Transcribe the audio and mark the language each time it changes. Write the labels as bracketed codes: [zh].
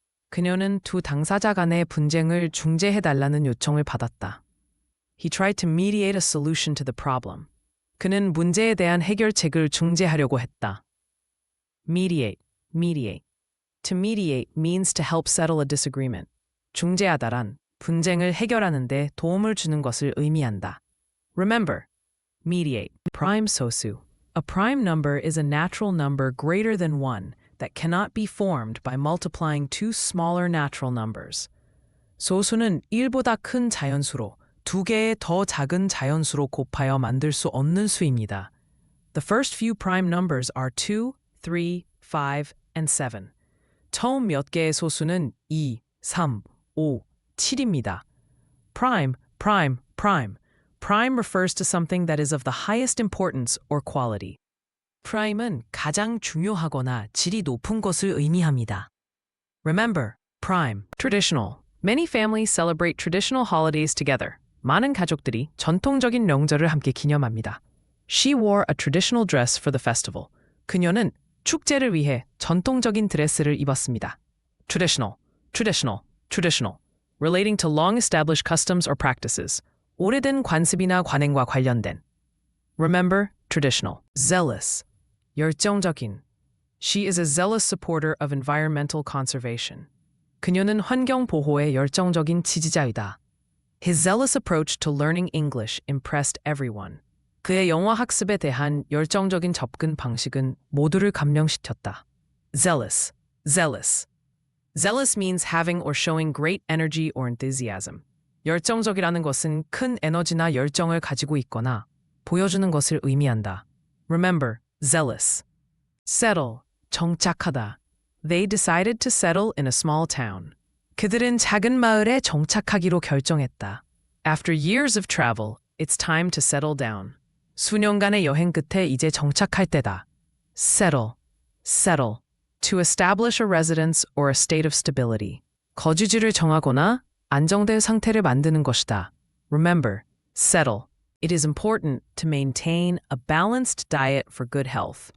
[ko] 그녀는 두 당사자 간의 분쟁을 중재해달라는 요청을 받았다. [en] He tried to mediate a solution to the problem. [ko] 그는 문제에 대한 해결책을 중재하려고 했다. [en] Mediate, mediate. To mediate means to help settle a disagreement. [ko] 중재하다란 분쟁을 해결하는 데 도움을 주는 것을 의미한다. [en] Remember, mediate. Prime 소수. A prime number is a natural number greater than 1 that cannot be formed by multiplying two smaller natural numbers. [ko] 소수는 1보다 큰 자연수로 두 개의 더 작은 자연수로 곱하여 만들 수 없는 수입니다. [en] The first few prime numbers are 2, 3, 5, and 7. [ko] 처음 몇 개의 소수는 2, 3, 5, 7입니다. [en] Prime, prime, prime. Prime refers to something that is of the highest importance or quality. [ko] prime은 가장 중요하거나 질이 높은 것을 의미합니다. [en] Remember, prime, traditional. Many families celebrate traditional holidays together. [ko] 많은 가족들이 전통적인 명절을 함께 기념합니다. [en] She wore a traditional dress for the festival. [ko] 그녀는 축제를 위해 전통적인 드레스를 입었습니다. [en] Traditional, traditional, traditional. Relating to long-established customs or practices. [ko] 오래된 관습이나 관행과 관련된. [en] Remember, traditional. Zealous. 열정적인. She is a zealous supporter of environmental conservation. [ko] 그녀는 환경 보호에 열정적인 지지자이다. [en] His zealous approach to learning English impressed everyone. [ko] 그의 영어 학습에 대한 열정적인 접근 방식은 모두를 감명시켰다. [en] Zealous, zealous. Zealous means having or showing great energy or enthusiasm. [ko] 열정적이라는 것은 큰 에너지나 열정을 가지고 있거나 보여주는 것을 의미한다. [en] Remember, zealous. Settle, 정착하다. They decided to settle in a small town. [ko] 그들은 작은 마을에 정착하기로 결정했다. [en] After years of travel, it's time to settle down. [ko] 수년간의 여행 끝에 이제 정착할 때다. [en] Settle, settle. To establish a residence or a state of stability. [ko] 거주지를 정하거나 안정된 상태를 만드는 것이다. [en] Remember, settle. It is important to maintain a balanced diet for good health.